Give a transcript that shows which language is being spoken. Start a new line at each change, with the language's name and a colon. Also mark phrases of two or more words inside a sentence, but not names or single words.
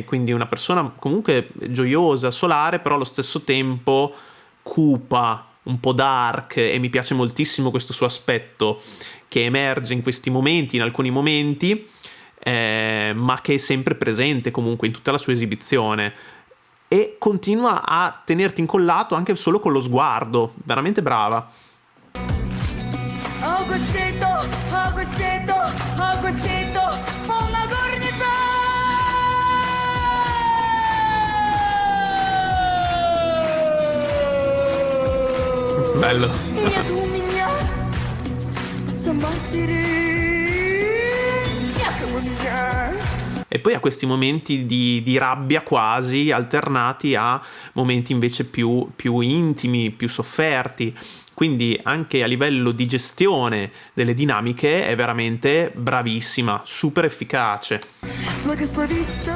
Italian: Quindi una persona comunque gioiosa, solare, però allo stesso tempo cupa, un po' dark, e mi piace moltissimo questo suo aspetto che emerge in questi momenti, in alcuni momenti, ma che è sempre presente comunque in tutta la sua esibizione e continua a tenerti incollato anche solo con lo sguardo, veramente brava. Augustito, Augustito, Augustito,
Russian: полна горница!
Italian: Bello.
Russian: Нет у меня отца матери, некому меня.
Italian: E poi ha questi momenti di rabbia quasi, alternati a momenti invece più intimi, più sofferti. Quindi anche a livello di gestione delle dinamiche è veramente bravissima, super efficace.
Russian: Благословить